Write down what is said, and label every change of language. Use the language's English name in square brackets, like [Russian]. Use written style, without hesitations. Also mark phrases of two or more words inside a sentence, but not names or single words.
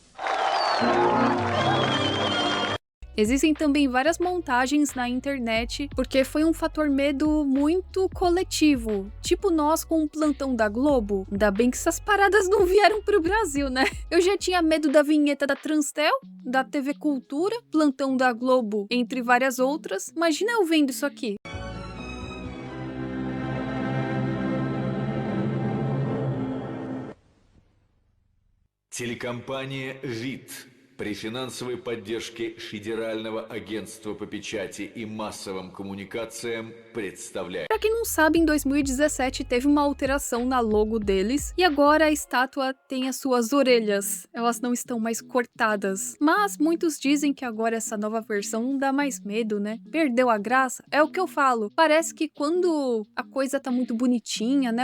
[Portuguese] Existem também várias montagens na internet, porque foi um fator medo muito coletivo. Tipo nós com o plantão da Globo. Ainda bem que essas paradas não vieram pro Brasil, né? Eu já tinha medo da vinheta da Transtel, da TV Cultura, plantão da Globo, entre várias outras. Imagina eu vendo isso aqui. [Russian] Телекомпания «ВИД» при финансовой поддержке Федерального агентства по печати и массовым коммуникациям представляет. [Portuguese] Pra quem não sabe, em 2017 teve uma alteração na logo deles e agora a estátua tem as suas orelhas. Elas não estão mais cortadas. Mas muitos dizem que agora essa nova versão não dá mais medo, né? Perdeu a graça? É o que eu falo. Parece que quando a coisa tá muito bonitinha, né?